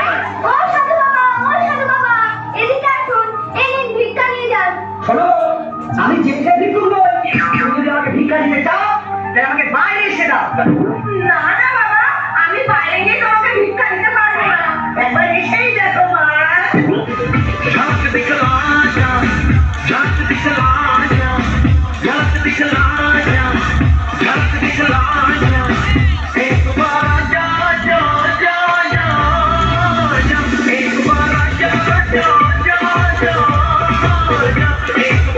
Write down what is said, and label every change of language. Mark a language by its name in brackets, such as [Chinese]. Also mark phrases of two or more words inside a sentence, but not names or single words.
[Bangla] ও সাধু বাবা, ও সাধু বাবা, এদিকে আসুন, এই নিন ভিক্ষা নিয়ে যান। শোনো আমি যেতে ভিক্ষুক নই তুমি যদি আমাকে ভিক্ষা দিতে চাও তাহলে আমাকে বাইরে এসে দাও না না বাবা, আমি বাইরে গিয়ে তোমাকে ভিক্ষা দিতে পারবো না। একবার এসেই দেখো মা [Hindi] झट दिखला जा झट दिखला जा झट दिखला जा झट दिखला जा एक बार जा जा जा जा जा एक बार जा जा जा जा जा